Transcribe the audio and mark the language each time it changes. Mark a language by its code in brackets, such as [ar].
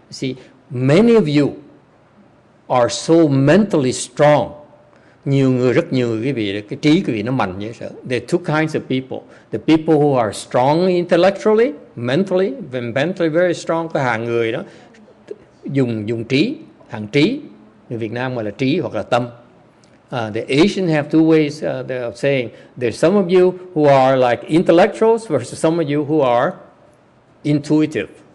[en] See, many of you are so mentally strong. [vi] Rất nhiều quý vị, cái trí quý vị nó mạnh như vậy. [en] There are two kinds of people. The people who are strong intellectually, mentally very strong. [vi] Cái hạng người đó dùng trí, hạng trí. Người Việt Nam gọi là trí hoặc là tâm. [en] The Asians have two ways of saying. There's some of you who are like intellectuals versus some of you who are intuitive.